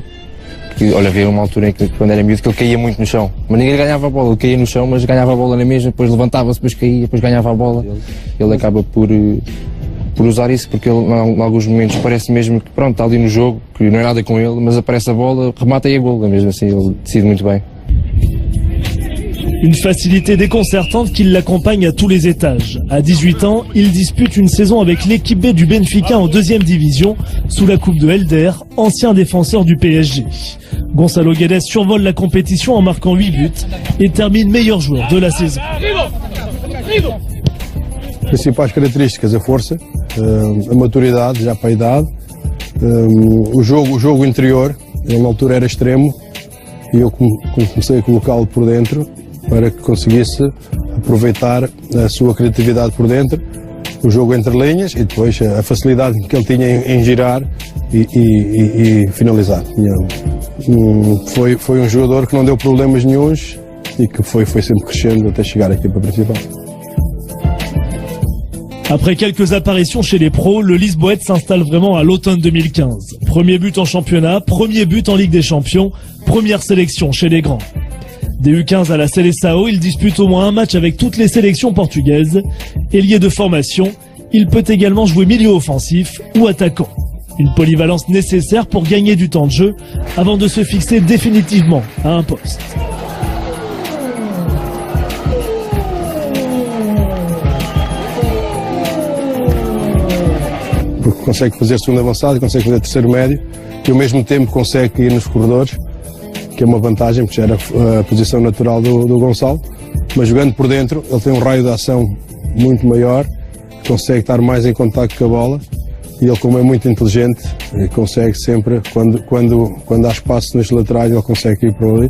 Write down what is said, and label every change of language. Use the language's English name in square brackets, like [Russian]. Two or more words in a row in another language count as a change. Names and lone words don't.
[Portuguese] Que, olha, havia uma altura em que, quando era miúdo, que ele caía muito no chão. Mas ninguém ganhava a bola, ele caía no chão, mas ganhava a bola na mesma, depois levantava-se, depois caía, depois ganhava a bola. Ele acaba por usar isso, porque ele, em alguns momentos, parece mesmo que pronto, está ali no jogo, que não é nada com ele, mas aparece a bola, remata e a gol, mesmo assim, ele decide muito bem. [French] Une facilité déconcertante qui l'accompagne à tous les étages. À 18 ans, il dispute une saison avec l'équipe B du Benfica en 2e division, sous la coupe de Helder, ancien défenseur du PSG. Gonçalo Guedes survole la compétition en marquant 8 buts et termine meilleur joueur de la saison. [Portuguese] Principais características, a força, a maturidade, já para a idade, o jogo interior, ele na altura era extremo e eu comecei a colocá-lo por dentro para que conseguisse aproveitar a sua criatividade por dentro, o jogo entre linhas e depois a facilidade que ele tinha em girar e finalizar. Foi um jogador que não deu problemas nenhuns e que foi sempre crescendo até chegar à equipa principal. [French] Après quelques apparitions chez les pros, le Lisboète s'installe vraiment à l'automne 2015. Premier but en championnat, premier but en Ligue des Champions, première sélection chez les grands. Des U15 à la Seleção, il dispute au moins un match avec toutes les sélections portugaises. Ailier de formation, il peut également jouer milieu offensif ou attaquant. Une polyvalence nécessaire pour gagner du temps de jeu avant de se fixer définitivement à un poste. [Portuguese] Porque consegue fazer segundo avançado, consegue fazer terceiro médio e ao mesmo tempo consegue ir nos corredores, que é uma vantagem, porque já era a posição natural do Gonçalo, mas jogando por dentro ele tem um raio de ação muito maior, consegue estar mais em contacto com a bola e ele, como é muito inteligente, consegue sempre, quando há espaço nas laterais, ele consegue ir para ali.